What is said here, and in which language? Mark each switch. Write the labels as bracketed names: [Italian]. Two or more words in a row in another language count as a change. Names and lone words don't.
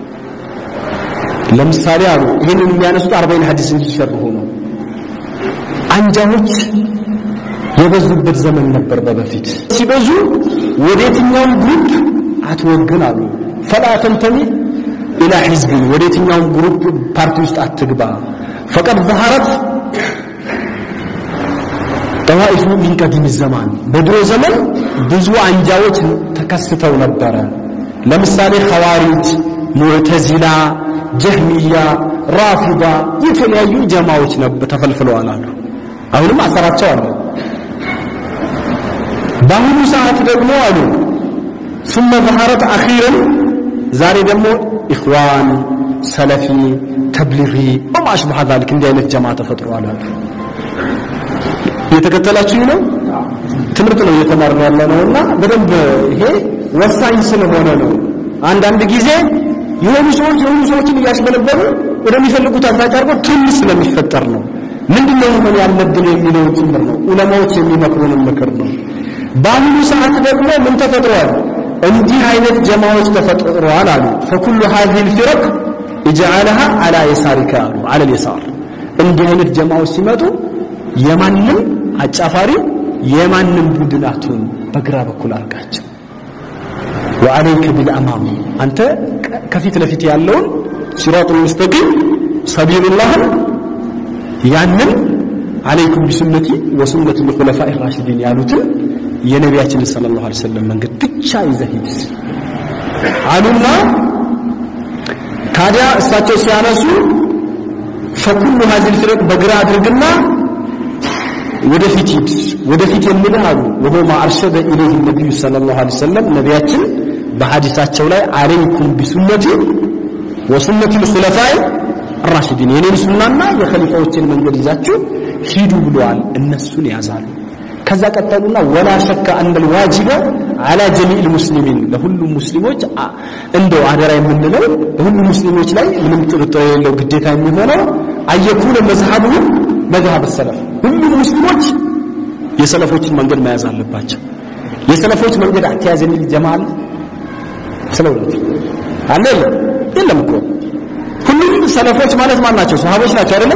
[Amharic] ለምሳሌ አሉ ይሄንን የሚያነሱት 40 ሐዲስ እንዲሸርሁ ነው። አንጃዎች የበዙበት ዘመን ነበር በፊት። ሲበዙ ወዴትኛው ግሩፕ አትወግን አሉ። [Arabic] فلا تنتم إلى حزب [Amharic] ወዴትኛው ግሩፕ ፓርቲ ውስጥ አትግባ። [Arabic] فقد ظهرت طوائف من قديم الزمان [Amharic] በድሮ ዘመን ብዙ አንጃዎች ተከስተው ነበር። ለምሳሌ ኸዋሪጅ፣ ሙዕተዚላ፣ ጀህሚያ፣ ራፊዳ የተለያዩ ጀማዎች ነበር ተፈልፍለዋል አሉ። አሁንም አሰራቸው አሉ። በአሁኑ ሰዓት ደግሞ አሉ [Arabic] ثم ظهرت اخيرا [Amharic] ዛሬ ደግሞ ኢኽዋን፣ ሰለፊ፣ ተብሊጊ [Arabic] وما اشبه ذلك [Amharic] እንዲህ አይነት ጀማ ተፈጥሯል አሉ። የተከተላችሁ ነው ትምህርት ነው እየተማርን ያለነውና በደንብ ይሄ ወሳኝ ስለሆነ ነው። አንዳንድ ጊዜ የሆኑ ሰዎችን እያስበለበሉ ወደሚፈልጉት አቅጣጫ አድርገው ትንሽ ስለሚፈጠር ነው። ምንድነው ምን ያለብን የሚለው ጭምር ነው። ዑለማዎች የሚመክሩን ምክር ነው። በአሁኑ ሰዓት ደግሞ ምን ተፈጥሯል? እንዲህ አይነት ጀማዎች ተፈጥሯል አሉ። [Arabic] فكل هذه الفرق اجعلها على يسارك على [Amharic] اليسار እንዲህ አይነት ጀማዎች ሲመጡ የማንንም አጫፋሪ የማንንም ቡድናቱን በግራ በኩል አርጋቸው። [Arabic] وعليك بالامام [Amharic] አንተ ከፊት ለፊት ያለውን [Arabic] صراط المستقيم سبيل الله [Amharic] ያንን [Arabic] عليكم بسنتي وسنة الخلفاء الراشدين [Amharic] ያሉትን የነቢያችን [Arabic] صلى الله عليه وسلم [Amharic] መንገድ ብቻ ይዘሂድ አሉና ታዲያ እሳቸው ሲያነሱ [Arabic] فكل هذه الفرق [Amharic] በግራ አድርግና ወደፊት የሚለው አሉ። [Arabic] وهو ما ارشد اليه النبي صلى الله عليه وسلم [Amharic] ነቢያችን በሐዲሳቸው ላይ [Arabic] عليكم بسنتي وسنة الخلفاء الراشدين [Amharic] የኔን ሱናና የኸሊፋዎችን መንገድ ይዛችሁ ሂዱ ብለዋል። እነሱን ያዛሉ። ከዛ ቀጠሉና [Arabic] ولا شك ان الواجب على جميع المسلمين [Amharic] ለሁሉም ሙስሊሞች እንደው አደራ የምንለው ሁሉም ሙስሊሞች ላይ ምንም ጥርጥር የሌለው ግዴታ የሚሆነው [Arabic] أن يكون مذهبه مذهب السلف [Amharic] ሁሉም ሙስሊሞች የሰለፎችን መንገድ መያዝ አለባቸው። የሰለፎች መንገድ አትያዝ የሚል ጀማል ስለውለት አለ የለም እኮ ሁሉም ሰለፎች ማለት ማን ናቸው? ሱሐቦች ናቸው አይደለም?